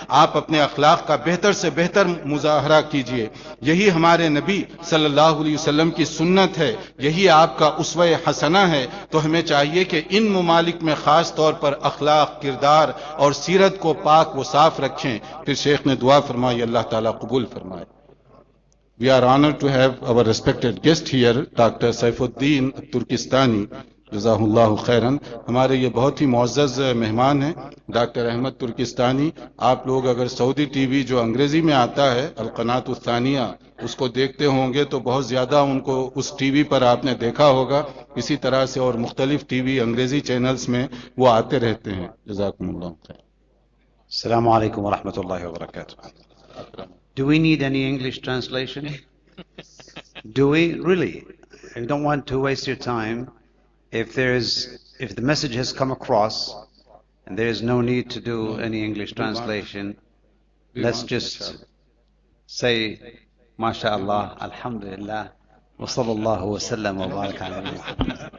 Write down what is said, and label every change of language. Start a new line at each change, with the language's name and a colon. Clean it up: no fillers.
Urdu: آپ اپنے اخلاق کا بہتر سے بہتر مظاہرہ کیجئے. یہی ہمارے نبی صلی اللہ علیہ وسلم کی سنت ہے، یہی آپ کا اسوہ حسنہ ہے. تو ہمیں چاہیے کہ ان ممالک میں خاص طور پر اخلاق، کردار اور سیرت کو پاک و صاف رکھیں. پھر شیخ نے دعا فرمائی، اللہ تعالیٰ قبول فرمائے.
English: We are honored to have our respected guest here, Dr. Saifuddin Turkistani.
Arabic: جزاهم الله خيرا.
Urdu: ہمارے یہ بہت ہی معزز مہمان ہیں ڈاکٹر احمد ترکستانی. آپ لوگ اگر سعودی ٹی وی جو انگریزی میں آتا ہے القناة الثانیہ اس کو دیکھتے ہوں گے تو بہت زیادہ ان کو اس ٹی وی پر آپ نے دیکھا ہوگا. اسی طرح سے اور مختلف ٹی وی انگریزی چینلز میں وہ آتے رہتے ہیں.
Arabic: جزاكم الله خير. السلام عليكم ورحمة الله وبركاته.
English: Do we need any English translation? Do we really? We don't want to waste your time. If the message has come across and there is no need to do any English translation, let's just say
Arabic: ما شاء الله الحمد لله وصلى الله وسلم وبارك على نبينا محمد.